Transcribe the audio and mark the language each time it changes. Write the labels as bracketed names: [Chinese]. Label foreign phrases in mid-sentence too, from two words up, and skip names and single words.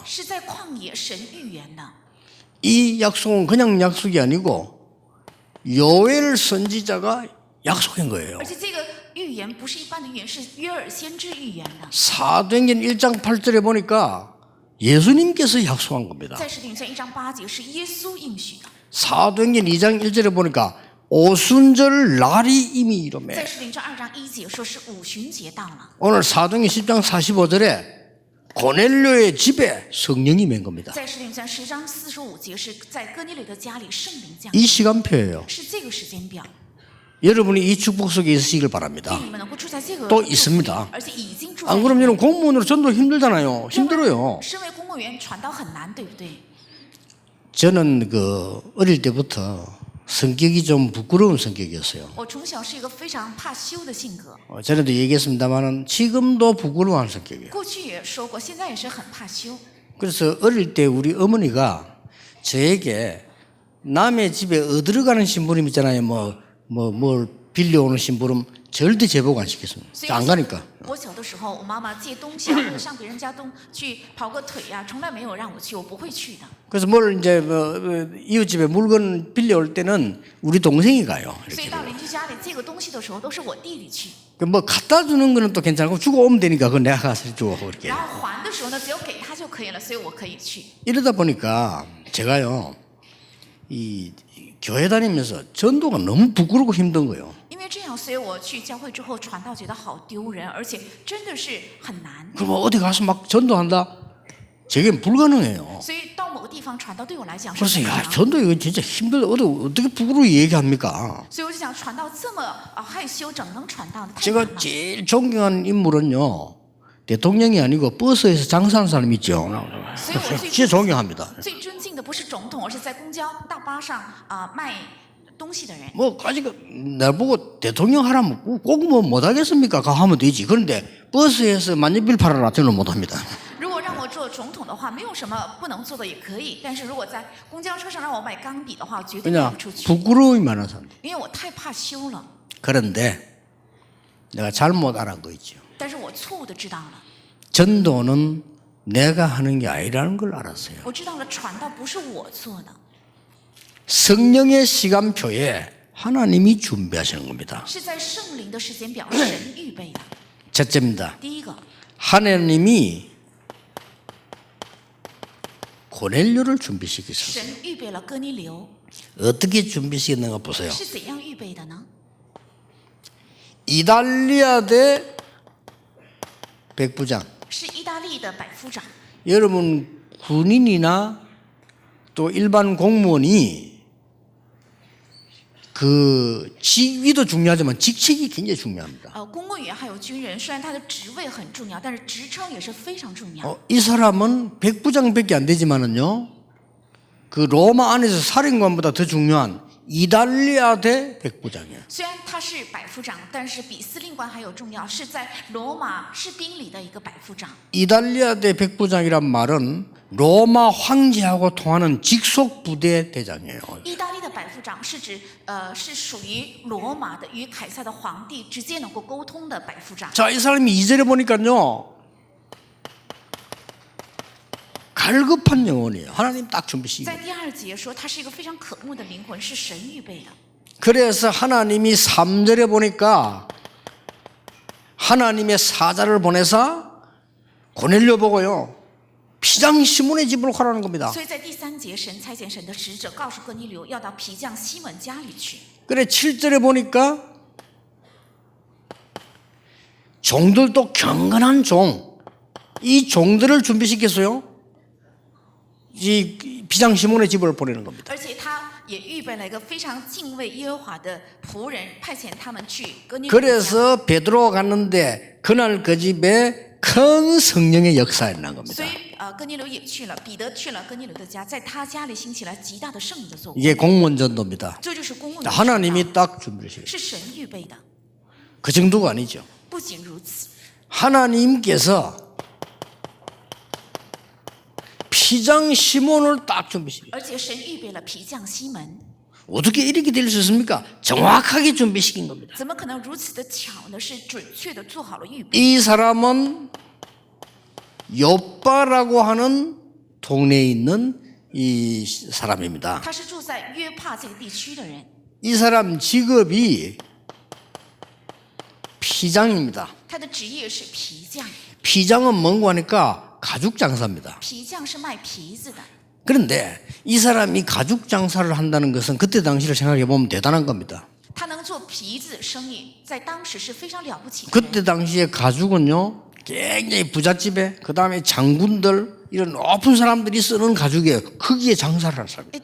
[Chinese] 是在旷野神预言的。 [Korean] 이 약속은 그냥 약속이 아니고 요엘 선지자가 약속한 거예요. [Chinese] 而且这个预言不是一般的预言，是约珥先知预言的。 [Korean] 사도행전 1장 8절에 보니까 예수님께서 약속한 겁니다. [Chinese] 在使徒行传1章8节是耶稣应许的， [Korean] 사도행전 2장 1절에 보니까 오순절 날이 이미 [Chinese] 在 [Korean] 이름에 [Chinese] 使徒行传2章1节说是五旬节到了。 [Korean] 오늘 사도행전 10장 45절에 고넬료의 집에 성령이 맹 겁니다. [Chinese] 在使徒行传10章45节是在哥尼流的家里圣灵降 [Korean] 이 [Chinese] 临， [Korean] 시간표예요. [Chinese] 是这个时间表。 [Korean] 여러분이 이 축복 속에 있으시길 바랍니다. [Chinese] 愿你们能够住在这个 [Korean] 또 [Chinese] 祝福里 [Korean] 있습니다. [Chinese] 而且已经住在 [Korean] 안 그러면 공무원으로 전도 힘들잖아요. 힘들어요. [Chinese] 身为公务员传道很难，对不对？ [Korean] 저는 어릴 때부터 성격이 좀 부끄러운 성격이었어요. [Chinese] 我从小是一个非常怕羞的性格， [Korean] 전에도 얘기했습니다만 지금도 부끄러워하는 성격이에요. [Chinese] 过去也说过，现在也是很怕羞。 [Korean] 그래서 어릴 때 우리 어머니가 저에게 남의 집에 어들어가는 심부름 있잖아요. 뭘 빌려오는 심부름 절대 제복 안 시켰습니다. [Chinese] 所以 [Korean] 안 가니까. [Chinese] 我小的时候，我妈妈借东西啊，或者上别人家去跑个腿呀、从来没有让我去，我不会去的。 [Korean] 그래서 뭘 이제 이웃집에 물건 빌려올 때는 우리 동생이 가요. [Chinese] 所以 [Korean] 이렇게. [Chinese] 到邻居家里借个东西的时候，都是我弟弟去。 [Korean] 뭐 갖다 주는 거는 또 괜찮고 주고 오면 되니까 그건 내가 가서 주고 그렇게. [Chinese] 然后还的时候呢，只有给他就可以了，所以我可以去。 [Korean] 이러다 보니까 제가요 이 교회 다니면서 전도가 너무 부끄럽고 힘든 거예요. [Chinese] 因为这样，所以我去教会之后传道觉得好丢人，而且真的是很难。 [Korean] 그럼 어디 가서 막 전도한다? 제겐 불가능해요. [Chinese] 所以到某个地方传道对我来讲是 [Korean] 그래서 [Chinese] 不可 [Korean] 야 [Chinese] 能。 [Korean] 전도 이거 진짜 힘들다. 어떻게 부끄러워 얘기합니까? [Chinese] 所以我就想传道这么害羞，怎么能传道呢？太难 [Korean] 제가 [Chinese] 了。 [Korean] 제일 존경하는 인물은요 대통령이 아니고 버스에서 장사하는 사람 있죠. [Chinese] 所以我最 [Korean] 진짜 존경합니다. [Chinese] 最尊敬的不是总统，而是在公交大巴上卖东西的人。 [Korean] 뭐 아직 나보고 대통령 하라면 꼭 뭐 못하겠습니까? 가 하면 되지. 그런데 버스에서 만년필 팔아라 저는 못합니다. [Chinese] 如果让我做总统的话，没有什么不能做的，也可以。但是如果在公交车上让我买钢笔的话，绝对卖 [Korean] 그냥 [Chinese] 不出去， [Korean] 부끄러움이 많아서. [Chinese] 因为我太怕羞了。 [Korean] 그런데 내가 잘못 알은 거 있죠. [Chinese] 但是我错误的知道了， [Korean] 전도는 내가 하는 게 아니라는 걸 알았어요. [Chinese] 我知道了传道不是我做的， [Korean] 성령의 시간표에 하나님이 준비하시는 겁니다. [Chinese] 是在圣灵的时间表神预备的。 [Korean] 첫째입니다. [Chinese] 第一个， [Korean] 하나님이 고넬료를 준비시키셨어요. [Chinese] 神预备了哥尼流， [Korean] 어떻게 준비시켰는가 보세요. [Chinese] 是怎样预备的呢？ [Korean] 이달리아 대 백부장. [Chinese] 是意大利的百夫长。 [Korean] 여러분 군인이나 또 일반 공무원이 그 직위도 중요하지만 직책이 굉장히 중요합니다. [Chinese] 公务员还有军人，虽然他的职位很重要，但是职称也是非常重要。 [Korean] 이 사람은 백부장밖에 안 되지만은요, 그 로마 안에서 사령관보다 더 중요한 이달리아 대 백부장이에요. [Chinese] 虽然他是百夫长，但是比司令官还有重要，是在罗马士兵里的一个百夫长。 [Korean] 이달리아 대 백부장이란 말은 로마 황제하고 통하는 직속 부대 대장이에요. [Chinese] 意大利的百夫长是指是属于罗马的，与凯撒的皇帝直接能够沟通的百夫长。 [Korean] 자, 이 사람이 2절에 보니까요, 갈급한 영혼이에요. 하나님 딱 준비시키고. [Chinese] 在第二节说，他是一个非常渴慕的灵魂，是神预备的。 [Korean] 그래서 하나님이 3절에 보니까 하나님의 사자를 보내사 고넬료 보고요, 피장 시몬의 집으로 가라는 겁니다. [Chinese] 所以在第3节，神差遣神的使者告诉哥尼流，要到皮匠西门家里去。 [Korean] 그래 7절에 보니까 종들도 경건한 종, 이 종들을 준비시켰어요. 이 비장 시몬의 집을 보내는 겁니다. [Chinese] 而且他也预备了一个非常敬畏耶和华的仆人，派遣他们去哥尼流家。 [Korean] 그래서 베드로가 갔는데 그날 그 집에 큰 성령의 역사가 일어난 겁니다. [Chinese] 所以哥尼流也去了，彼得去了哥尼流的家，在他家里兴起了极大的圣灵的作为。 [Korean] 이게 공문전도입니다. [Chinese] 这就是公务员， [Korean] 하나님이 딱 준비하시고 [Chinese] 是神预备的。 [Korean] 그 정도가 아니죠. [Chinese] 不仅如此， [Korean] 하나님께서 피장 시몬을 딱 준비시킵니다. [Chinese] 而且神预备了皮匠西门。 [Korean] 어떻게 이렇게 될 수 있습니까? 정확하게 준비시킨 겁니다. [Chinese] 怎么可能如此的巧呢？是准确的做好了预备。 [Korean] 이 사람은 요빠라고 하는 동네에 있는 이 사람입니다. [Chinese] 他是住在约帕这个地区的人， [Korean] 이 사람 직업이 피장입니다. [Chinese] 他的职业是皮匠。 [Korean] 피장은 뭔고 하니까 가죽 장사입니다. [Chinese] 皮匠是卖皮子的， [Korean] 그런데 이 사람이 가죽 장사를 한다는 것은 그때 당시를 생각해 보면 대단한 겁니다. [Chinese] 他能做皮子生意，在当时是非常了不起的人。 [Korean] 그때 당시에 가죽은요 굉장히 부잣집에 그 다음에 장군들 이런 높은 사람들이 쓰는 가죽에 크기에 장사를 할 사람.